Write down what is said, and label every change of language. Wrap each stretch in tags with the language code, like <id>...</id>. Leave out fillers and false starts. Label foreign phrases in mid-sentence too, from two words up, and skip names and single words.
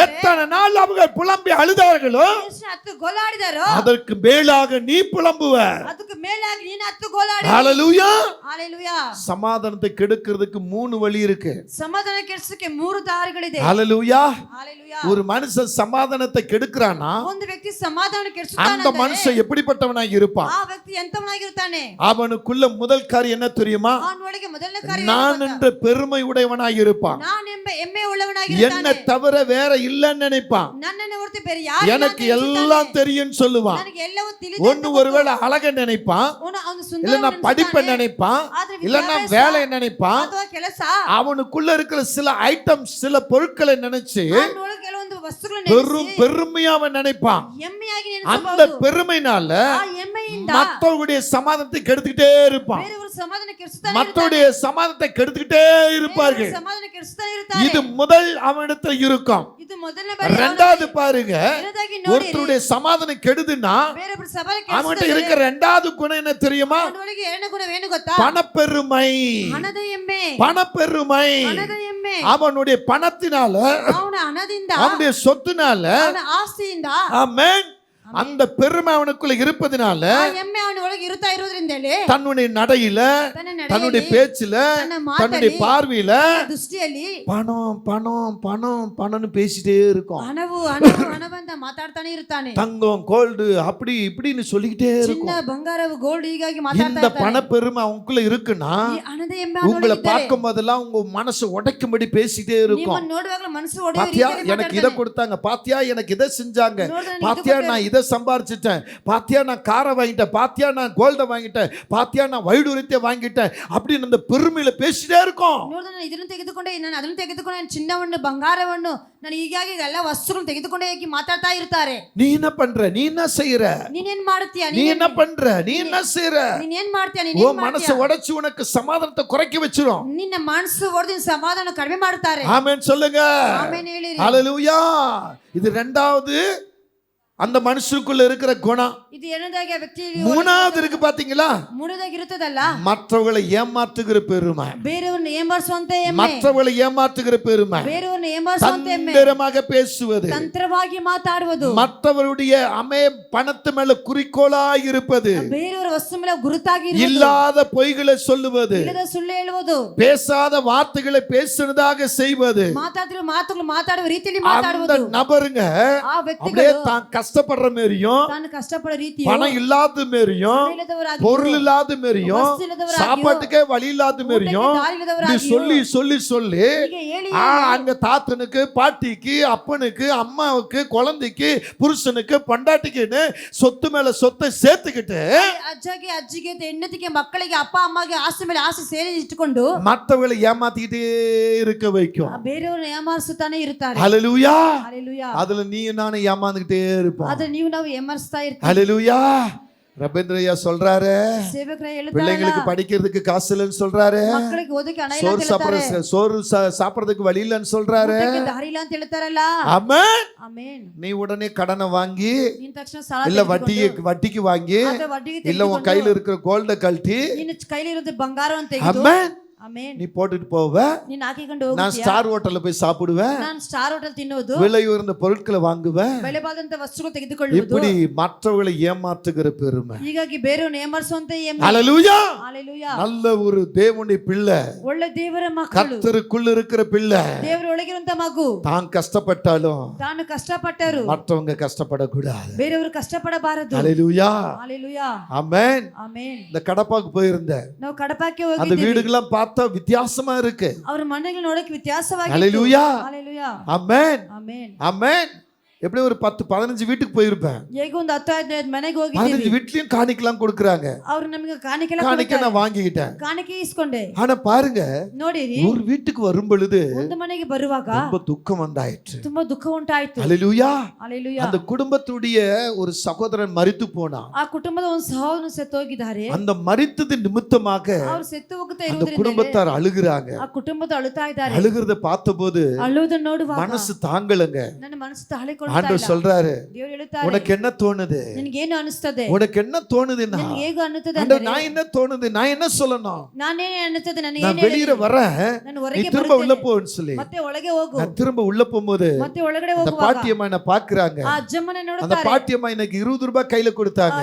<ta>எத்தனை நாள் அவங்க புலம்பி அழுதார்களோ</ta> <kn>ಎಷ್ಟು ಹತ್ತು ಗೋಲಾಡಿದಾರೋ</kn> <ta>அதற்கு மேலாக நீ புலம்புவ.</ta> <kn>ಅದಕ್ಕೆ ಮೇಲಾಗಿ ನೀನು ಹತ್ತು ಗೋಲಾಡಿ.</kn> <ta>ஹalleluya. ஹalleluya. சமாதானத்தை கெடுக்கிறதுக்கு 3 வழி இருக்கு.</ta> <kn>ಸಮಾಧಾನ ಕೆಡಿಸಕ್ಕೆ 3 ದಾರಿಗಳಿದೆ.</kn> <ta>ஹalleluya. ஹalleluya. ஒரு மனுஷன் சமாதானத்தை கெடுக்கிறானா</ta> <kn>ಒಂದು ವ್ಯಕ್ತಿ ಸಮಾಧಾನ</kn> <ta>அந்த</ta> <kn>ಕೆಡಿಸುತ್ತಾನೆ,</kn> <ta>மனுஷன் எப்படிப்பட்டவனாக இருப்பான்?</ta> <kn>ಆ ವ್ಯಕ್ತಿ ಎಂತವನಾಗಿರುತ್ತಾನೆ?</kn> <ta>அவனுக்குள்ள முதல் காரியம் என்ன தெரியுமா?</ta> <kn>ಅವನೊಳಗೆ ಮೊದಲನೇ ಕಾರ್ಯ</kn> <ta>நான் என்ற பெருமை உடையவனாக இருப்பான்.</ta> <kn>ನಾನೆಂಬ ಹೆಮ್ಮೆ ಉಳ್ಳವನಾಗಿ</kn> <ta>என்ன தவிர வேற இல்லன்னு நினைப்பான்.</ta> <kn>ನನ್ನನ್ನು ಹೊರತು ಬೇರೆ ಯಾರು</kn> <ta>எனக்கு எல்லாம் தெரியும் சொல்லுவான்.</ta> <kn>ನನಗೆ ಎಲ್ಲವೂ ತಿಳಿದಿದೆ.</kn> <ta>ஒன்னு ஒருவேளை அழக நினைப்பான்,</ta> <kn>ಅವನು ಸುಂದರ</kn> <ta>இல்லன்னா படிப்பை நினைப்பான், இல்லன்னா வேலை நினைப்பான்.</ta> <kn>ಅಥವಾ ಕೆಲಸ</kn> <ta>அவனுக்குள்ள இருக்கிற சில ஐட்டம்ஸ், சில பொருட்களை நினைச்சு</ta> <kn>ಅವನೊಳಗೆ ಕೆಲವೊಂದು ವಸ್ತುಗಳನ್ನು</kn> <ta>பெரும் பெருமையா அவன் நினைப்பான்.</ta> <kn>ಹೆಮ್ಮೆಯಾಗಿ</kn> <ta>அந்த</ta> <kn>ನೆನೆಸಬಹುದು.</kn> <ta>பெருமைனால</ta> <kn>ಆ ಹೆಮ್ಮೆಯಿಂದ</kn> <ta>மற்றவர்களுடைய சமாதானத்தை கெடுத்துக்கிட்டே இருப்பான்.</ta> <kn>ಬೇರೆಯವರು ಸಮಾಧಾನ ಕೆಡಿಸುತ್ತಾನೆ</kn> <ta>மற்றவருடைய சமாதானத்தை கெடுத்துக்கிட்டே இருப்பார்கள்.</ta> <kn>ಸಮಾಧಾನ ಕೆಡಿಸುತ್ತಾನೆ ಇರುತ್ತಾರೆ.</kn> <ta>இது முதல் அவனிடத்தில் இருக்கும்.</ta> <kn>ಇದು ಮೊದಲನೇ ಬಾರಿ</kn> <ta>ரெண்டாவது பாருங்க,</ta> <kn>ಎರಡನೇದಾಗಿ ನೋಡಿ</kn> <ta>ஒருத்தருடைய சமாதானம் கெடுதுன்னா</ta> <kn>ಬೇರೆಯವರು ಸಮಾಧಾನ</kn> <ta>அவன்கிட்ட</ta> <kn>ಕೆಡಿಸುತ್ತಾರೆ.</kn> <ta>இருக்கிற ரெண்டாவது குணம் என்ன தெரியுமா?</ta> <kn>ಅವನೊಳಗೆ ಎರಡನೇ ಗುಣವೇನು ಗೊತ್ತಾ?</kn> <ta>பணப்பெருமை.</ta> <kn>ಹಣದ ಹೆಮ್ಮೆ.</kn> <ta>பணப்பெருமை.</ta> <kn>ಹಣದ ಹೆಮ್ಮೆ.</kn> <ta>அவனுடைய பணத்தினால,</ta> <kn>ಅವನ ಹಣದಿಂದ,</kn> <ta>அவனுடைய சொத்துனால,</ta> <kn>ಅವನ ಆಸ್ತಿಯಿಂದ,</kn> <ta>ஆமென், அந்த பெருமை அவனுக்குள்ள இருப்பதனால</ta> <kn>ಆ ಹೆಮ್ಮೆ ಅವನ ಒಳಗೆ ಇರುತ್ತಾ ಇರೋದ್ರಿಂದಲೇ</kn> <ta>தன்னுடைய நடையில,</ta> <kn>ತನ್ನ</kn> <ta>தன்னுடைய</ta> <kn>ನಡೆಯಲ್ಲಿ,</kn> <ta>பேச்சுல,</ta> <kn>ತನ್ನ</kn> <ta>தன்னுடைய</ta> <kn>ಮಾತಲ್ಲಿ,</kn> <ta>பார்வையில</ta> <kn>ದೃಷ್ಟಿಯಲ್ಲಿ</kn> <ta>பணம் பணம் பணம் பணம்னு பேசிட்டே இருக்கும்.</ta> <kn>ಹಣವು ಹಣವು ಹಣವಂತ ಮಾತಾಡ್ತಾನೆ ಇರ್ತಾನೆ.</kn> <ta>தங்கம் கோல்டு அப்படி இப்படின்னு சொல்லிக்கிட்டே</ta> <kn>ಚಿನ್ನ</kn> <ta>இருக்கும்.</ta> <kn>ಬಂಗಾರವು ಗೋಲ್ಡ್ ಹೀಗಾಗಿ ಮಾತಾಡ್ತಾ</kn> <ta>இந்த</ta> <kn>ಇರ್ತಾನೆ.</kn> <ta>பணப்பெருமை அவனுக்குள்ள இருக்குன்னா</ta> <kn>ಈ ಹಣದ ಹೆಮ್ಮೆ</kn> <ta>உங்களை</ta> <kn>ಅವನೊಳಗೆ ಇದ್ದರೆ</kn> <ta>பார்க்கும் போதெல்லாம் உங்க மனசு உடைக்கும்படி பேசிட்டே இருக்கும்.</ta> <kn>ನಿಮ್ಮನ್ನು ನೋಡುವಾಗಲೂ ಮನಸ್ಸು ಒಡೆಯುವ</kn> <ta>பாத்தியா</ta> <kn>ರೀತಿಯಲ್ಲಿ</kn> <ta>எனக்கு இதை</ta> <kn>ಮಾತಾಡ್ತಾನೆ.</kn> <ta>கொடுத்தாங்க, பாத்தியா எனக்கு இதை செஞ்சாங்க,</ta> <kn>ನೋಡು, ನಾನು</kn> <ta>பாத்தியா</ta> <kn>ಇದು</kn> <ta>நான் இதை சம்பாரிச்சிட்டேன், பாத்தியா நான் காரை வாங்கிட்டேன், பாத்தியா நான் கோல்ட வாங்கிட்டேன், பாத்தியா நான் வைடூரியத்தை வாங்கிட்டேன் அப்படின்னு அந்த பெருமையில பேசிட்டே இருக்கும்.</ta> <kn>ನೋಡಿದ್ರೆ ನಾನು ಇದನ್ನು ತೆಗೆದುಕೊಂಡೆ, ನಾನು ಅದನ್ನು ತೆಗೆದುಕೊಂಡೆ, ನಾನು ಚಿನ್ನವನ್ನು ಬಂಗಾರವನ್ನು ನಾನು ಹೀಗಾಗಿ ಎಲ್ಲ ವಸ್ತುಗಳನ್ನು ತೆಗೆದುಕೊಂಡೆ ಹೋಗಿ ಮಾತಾಡ್ತಾ ಇರ್ತಾರೆ.</kn> <ta>நீ என்ன பண்ற, நீ என்ன செய்யற,</ta> <kn>ನೀನೇನ್ ಮಾಡ್ತೀಯ,</kn> <ta>நீ என்ன பண்ற, நீ என்ன செய்யற,</ta> <kn>ನೀನೇನ್ ಮಾಡ್ತೀಯ,</kn> <ta>உன்</ta> <kn>ನೀನೇನ್</kn> <ta>மனசை</ta> <kn>ಮಾಡ್ತೀಯ,</kn> <ta>உடைச்சு உனக்கு சமாதானத்தை குறைக்க வச்சிரும்.</ta> <kn>ನಿನ್ನ ಮನಸ್ಸು ಒಡೆದು ಸಮಾಧಾನ ಕಡಿಮೆ ಮಾಡ್ತಾರೆ.</kn> <ta>ஆமென் சொல்லுங்க.</ta> <kn>ಆಮೇನ್ ಹೇಳಿರಿ.</kn> <ta>ஹalleluya. இது ரெண்டாவது அந்த மனுஷனுக்குள்ள இருக்கிற குணம்.</ta> <kn>ಇದು ಎರಡನೇದಾಗಿ ಆ ವ್ಯಕ್ತಿ</kn> <ta>மூணாவது இருக்கு பாத்தீங்களா?</ta> <kn>ಮೂರನೇದಾಗಿ ಇರುತ್ತದಲ್ಲ,</kn> <ta>மற்றவர்களை ஏமாத்துகிற பெருமை.</ta> <kn>ಬೇರೆಯವ್ರನ್ನ ಏಮಾರಿಸುವಂತ ಹೆಮ್ಮೆ,</kn> <ta>மற்றவர்களை ஏமாத்துகிற பெருமை.</ta> <kn>ಬೇರೆಯವ್ರನ್ನ ಏಮಾರಿಸುವಂತ ಹೆಮ್ಮೆ,</kn> <ta>தந்திரமாக பேசுவது,</ta> <kn>ತಂತ್ರವಾಗಿ ಮಾತಾಡುವುದು,</kn> <ta>மற்றவருடைய பணத்து மேல குறிக்கோளாய் இருப்பது,</ta> <kn>ಬೇರೆಯವರ ವಸ್ತು ಮೇಲೆ ಗುರುತಾಗಿ ಇರುವುದು,</kn> <ta>இல்லாத பொய்களை சொல்லுவது,</ta> <kn>ಇಲ್ಲದ ಸುಳ್ಳು ಹೇಳುವುದು,</kn> <ta>பேசாத வார்த்தைகளை பேசுனதாக செய்வது.</ta> <kn>ಮಾತಾಡಿರೋ ಮಾತುಗಳು ಮಾತಾಡುವ ರೀತಿಯಲ್ಲಿ</kn> <ta>அந்த</ta> <kn>ಮಾತಾಡುವುದು.</kn> <ta>நபருங்க</ta> <kn>ಆ</kn> <ta>அப்படியே</ta> <kn>ವ್ಯಕ್ತಿಗಳು</kn> <ta>தான் கஷ்டப்படுற மாதிரியும்,</ta> <kn>ತಾನು ಕಷ್ಟಪಡೋ ರೀತಿಯು,</kn> <ta>பணம் இல்லாத மாதிரியும்,</ta> <kn>ಇಲ್ಲದವರಾಗಿಯೂ,</kn> <ta>பொருள் இல்லாத மாதிரியும்,</ta> <kn>ವಸ್ತು ಇಲ್ಲದವರಾಗಿಯೂ,</kn> <ta>சாப்பாட்டுக்கே வழி இல்லாத மாதிரியும்</ta> <kn>ಊಟಕ್ಕೆ ದಾರಿ</kn> <ta>இப்படி</ta> <kn>ಇಲ್ಲದವರಾಗಿಯೂ,</kn> <ta>சொல்லி சொல்லி சொல்லி</ta> <kn>ಹೀಗೆ ಹೇಳಿ</kn> <ta>அங்க தாத்தனுக்கு, பாட்டிக்கு, அப்பனுக்கு, அம்மாவுக்கு, குழந்தைக்கு, புருஷனுக்கு, பொண்டாட்டிக்குன்னு சொத்து மேல சொத்தை சேர்த்துக்கிட்டு</ta> <kn>ಅಜ್ಜಗೆ ಅಜ್ಜಿಗೆ ಹೆಂಡತಿಗೆ ಮಕ್ಕಳಿಗೆ ಅಪ್ಪ ಅಮ್ಮಗೆ ಆಸೆ ಮೇಲೆ ಆಸೆ ಸೇರಿ ಇಟ್ಟುಕೊಂಡು</kn> <ta>மற்றவங்களை ஏமாத்திக்கிட்டே இருக்க வைக்கும்.</ta> <kn>ಬೇರೆಯವ್ರನ್ನ ಏಮಾರಿಸುತ್ತಾನೆ ಇರ್ತಾರೆ.</kn> <ta>ஹalleluya.</ta> <kn>ಹalleluya.</kn> <ta>அதுல நீ நானும் ஏமாந்துகிட்டே இருப்போம்.</ta> <kn>ಆದ್ರೆ ನೀವು ನಾವು ಏಮಾರಿಸ್ತಾ ಇರ್ತೀವಿ.</kn> <ta>ஹalleluya. ரபேந்திரையா சொல்றாரு,</ta> <kn>ಸೇವಕರೇ ಹೇಳ್ತಾರಲ್ಲ,</kn> <ta>பிள்ளைங்களுக்கு படிக்கிறதுக்கு காசு இல்லைன்னு சொல்றாரு,</ta> <kn>ಮಕ್ಕಳಿಗೆ ಓದಕ್ಕೆ ಹಣ ಇಲ್ಲ</kn> <ta>சோறு</ta> <kn>ಅಂತ ಹೇಳ್ತಾರೆ,</kn> <ta>சோறு சாப்பிடறதுக்கு வழி இல்லைன்னு சொல்றாரு.</ta> <kn>ಊಟಕ್ಕೆ ದಾರಿ ಇಲ್ಲ ಅಂತ ಹೇಳ್ತಾರಲ್ಲ.</kn> <ta>ஆமென்.</ta> <kn>ಆಮೇನ್.</kn> <ta>நீ உடனே கடனை வாங்கி,</ta> <kn>ನಿನ್ನ ತಕ್ಷಣ ಸಾಲ</kn> <ta>இல்ல</ta> <kn>ತೆಗೆದುಕೊಂಡು,</kn> <ta>வட்டிக்கு வாங்கி,</ta> <kn>ಅಥವಾ ವಡ್ಡಿಗೆ</kn> <ta>இல்ல உன்</ta> <kn>ತೆಗೆದುಕೊಂಡು,</kn> <ta>கையில இருக்கிற கோல்ட கழட்டி,</ta> <kn>ನಿನ್ನ ಕೈಲಿ ಇರುತ್ತೆ ಬಂಗಾರವನ್ನು ತೆಗೆದು,</kn> <ta>ஆமென்,</ta> <kn>ಆಮೇನ್,</kn> <ta>நீ போட்டுட்டு போவ.</ta> <kn>ನೀನ್ ಹಾಕಿಕೊಂಡು</kn> <ta>நான்</ta> <kn>ಹೋಗ್ತೀಯ.</kn> <en>star hotel</en> <ta>போய் சாப்பிடுவேன்,</ta> <kn>ನಾನು</kn> <en>star hotel</en> <kn>ತಿನ್ನೋದು,</kn> <ta>விலை உயர்ந்த பொருட்களை வாங்குவேன்.</ta> <kn>ಬೆಲೆಬಾದಂತ ವಸ್ತುಗಳು ತೆಗೆದುಕೊಳ್ಳುವುದು,</kn> <ta>இப்படி மற்றவர்களை ஏமாத்துகிற பெருமை.</ta> <kn>ಹೀಗಾಗಿ ಬೇರೆಯವ್ರನ್ನ ಏಮಾರಿಸುವಂತ ಹೆಮ್ಮೆ.</kn> <ta>ஹalleluya.</ta> <kn>ಹalleluya.</kn> <ta>நல்ல ஒரு தேவனுடைய பிள்ளை,</ta> <kn>ಒಳ್ಳೆ ದೇವರ ಮಕ್ಕಳು,</kn> <ta>கர்த்தருக்குள்ள இருக்கிற பிள்ளை</ta> <kn>ದೇವರ ಒಳಗಿರುವಂತ ಮಗು</kn> <ta>தான் கஷ்டப்பட்டாலும்</ta> <kn>ತಾನು ಕಷ್ಟಪಟ್ಟರು</kn> <ta>மற்றவங்க கஷ்டப்படக்கூடாது.</ta> <kn>ಬೇರೆಯವರು ಕಷ್ಟಪಡಬಾರದು.</kn> <ta>ஹalleluya.</ta> <kn>ಹalleluya.</kn> <ta>ஆமென்.</ta> <kn>ಆಮೇನ್.</kn> <ta>இந்த கடப்பாக்கு போயிருந்தேன்,</ta> <kn>ನಾವು ಕಡಪಕ್ಕೆ</kn> <ta>அந்த</ta> <kn>ಹೋಗಿದ್ದೀವಿ.</kn> <ta>வீடுகள்லாம் பார்த்தா வித்தியாசமா இருக்கு.</ta> <kn>ಅವ್ರ ಮನೆಗಳು ನೋಡಕ್ಕೆ ವ್ಯತ್ಯಾಸವಾಗಿತ್ತು.</kn> <ta>ஹalleluya.</ta> <kn>ಹalleluya.</kn> <ta>ஆமென்.</ta> <kn>ಆಮೇನ್.</kn> <ta>ஆமென். எப்படி ஒரு 10-15 வீட்டுக்கு போயிருப்பேன்.</ta> <kn>ಹೇಗೆ ಒಂದು 10-15 ಮನೆಗೆ 15 ಹೋಗಿದ್ದೀವಿ.</kn> <ta>வீட்லயும் காணிக்கலாம் கொடுக்கறாங்க.</ta> <kn>ಅವ್ರು ನಮಗೆ ಕಾಣಿಕೆ</kn> <ta>காணிக்க நான் வாங்கிக்கிட்டேன்.</ta> <kn>ಕಾಣಿಕೆ ಇಸ್ಕೊಂಡೆ.</kn> <ta>ஆனா பாருங்க,</ta> <kn>ನೋಡಿರಿ,</kn> <ta>ஒரு வீட்டுக்கு வரும் பொழுது</ta> <kn>ಒಂದು ಮನೆಗೆ ಬರುವಾಗ</kn> <ta>ரொம்ப துக்கம் வந்தாயிற்று.</ta> <kn>ತುಂಬಾ ದುಃಖ ಉಂಟಾಯ್ತು.</kn> <ta>ஹalleluya.</ta> <kn>ಹalleluya.</kn> <ta>அந்த குடும்பத்துடைய ஒரு சகோதரன் மரித்து போனான்.</ta> <kn>ಆ ಕುಟುಂಬದ ಒಂದು ಸಹೋದರನು ಸತ್ತು ಹೋಗಿದ್ದಾರೆ.</kn> <ta>அந்த மரித்தது நிமித்தமாக</ta> <kn>ಅವ್ರು ಸತ್ತು ಹೋಗ್ತಾ</kn> <ta>அந்த</ta> <kn>ಇರೋದ್ರಿಂದ</kn> <ta>குடும்பத்தார் அழுகுறாங்க.</ta> <kn>ಆ ಕುಟುಂಬದ ಅಳುತ್ತಾ ಇದ್ದಾರೆ.</kn> <ta>அழுகிறத பார்த்தபோது</ta> <kn>ಅಳುವುದನ್ನು ನೋಡುವಾಗ</kn> <ta>மனசு தாங்கலங்க.</ta> <kn>ನನ್ನ ಮನಸ್ಸು ತಾಳಿಕೊಳ್ಳುತ್ತಾ</kn> <ta>ஆண்டவர்</ta> <kn>ಇಲ್ಲ.</kn> <ta>சொல்றாரு,</ta> <kn>ದೇವರು ಹೇಳುತ್ತಾರೆ,</kn> <ta>உனக்கு என்ன தோணுது,</ta> <kn>ನಿನಗೇನು ಅನಿಸ್ತದೆ,</kn> <ta>உனக்கு என்ன தோணுதுன்னா,</ta> <kn>ನಿನಗೆ ಹೇಗೆ ಅನ್ನುತ್ತದೆ</kn> <ta>ஆண்டவர்</ta> <kn>ಅಂದರೆ,</kn> <ta>நான் என்ன தோணுது, நான் என்ன சொல்லணும்,</ta> <kn>ನಾನೇನೇ ಅನ್ನುತ್ತದೆ, ನನಗೆ</kn> <ta>நான்</ta> <kn>ಏನು</kn> <ta>வெளியில வரேன்,</ta> <kn>ನಾನು</kn> <ta>நீ</ta> <kn>ಹೊರಗೆ</kn> <ta>திரும்ப உள்ள</ta> <kn>ಬರುತ್ತೇನೆ,</kn> <ta>போன்னு சொல்லி</ta> <kn>ಮತ್ತೆ ಒಳಗೆ ಹೋಗು.</kn> <ta>நான் திரும்ப உள்ள போகும்போது</ta> <kn>ಮತ್ತೆ ಒಳಗಡೆ</kn> <ta>அந்த</ta> <kn>ಹೋಗುವಾಗ</kn> <ta>பாட்டியம்மா என்ன பாக்குறாங்க.</ta> <kn>ಆ ಅಜ್ಜಮ್ಮನ</kn> <ta>அந்த</ta> <kn>ನೋಡುತ್ತಾರೆ.</kn> <ta>பாட்டியம்மா எனக்கு 20 ரூபாய் கையில</ta> <kn>ಆ</kn> <ta>கொடுத்தாங்க.</ta>